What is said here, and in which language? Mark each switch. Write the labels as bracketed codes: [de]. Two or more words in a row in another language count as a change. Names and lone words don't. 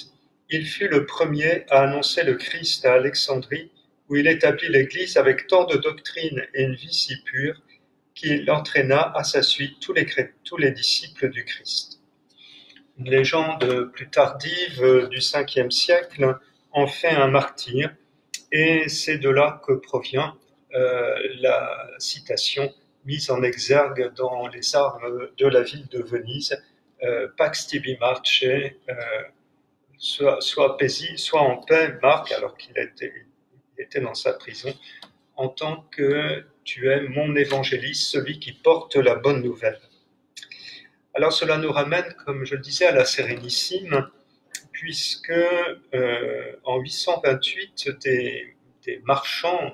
[fr] Il fut le premier à annoncer le Christ à Alexandrie, où il établit l'Église avec tant de doctrine et une vie si pure qu'il entraîna à sa suite tous les disciples du Christ. Une légende plus tardive du 5e siècle en fait un martyr, et c'est de là que provient la citation mise en exergue dans les armes de la ville de Venise, [la] Pax tibi marce, [fr] soit paisible, soit en paix, Marc, alors qu'il était dans sa prison, en tant que tu es mon évangéliste, celui qui porte la bonne nouvelle. Alors cela nous ramène, comme je le disais, à la Sérénissime, puisque en 828, des marchands